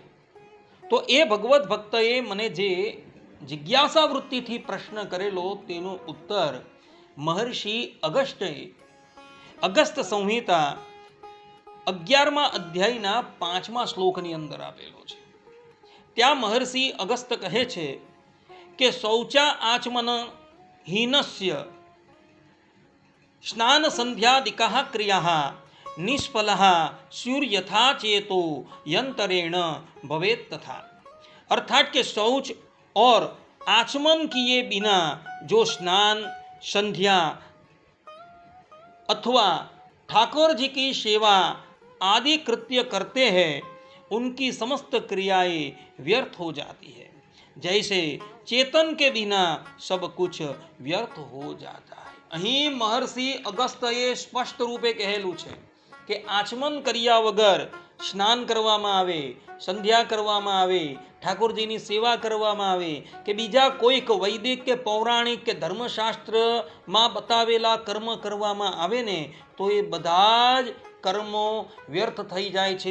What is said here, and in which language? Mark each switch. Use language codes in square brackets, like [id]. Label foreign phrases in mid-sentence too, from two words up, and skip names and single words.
[gu] તો એ ભગવત ભક્તએ મને જે જિજ્ઞાસા વૃત્તિથી પ્રશ્ન કરેલો તેનો ઉત્તર મહર્ષિ અગસ્ત્યે અગસ્ત સંહિતા 11મા અધ્યાયના 5મા શ્લોકની અંદર આપેલો છે। ત્યાં મહર્ષિ અગસ્ત કહે છે કે [sa] શૌચા આચમન હીનસ્ય સ્નાન સંધ્યાદિકાઃ ક્રિયાઃ નિષ્ફલાઃ સ્યુર્યથા चेतो यंतरेण भवेत् तथा। [hi] अर्थात के शौच और आचमन किए बिना जो स्नान संध्या अथवा ठाकुर जी की सेवा आदि कृत्य करते हैं उनकी समस्त क्रियाएं व्यर्थ हो जाती है, जैसे चेतन के बिना सब कुछ व्यर्थ हो जाता है। [gu] અહીં મહર્ષિ અગસ્ત્યએ સ્પષ્ટ રૂપે કહેલું છે કે આચમન કર્યા વગર સ્નાન કરવામાં આવે, સંધ્યા કરવામાં આવે, ઠાકોરજીની સેવા કરવામાં આવે કે બીજા કોઈક વૈદિક કે પૌરાણિક કે ધર્મશાસ્ત્રમાં બતાવેલા કર્મ કરવામાં આવે ને તો એ બધા જ કર્મો વ્યર્થ થઈ જાય છે।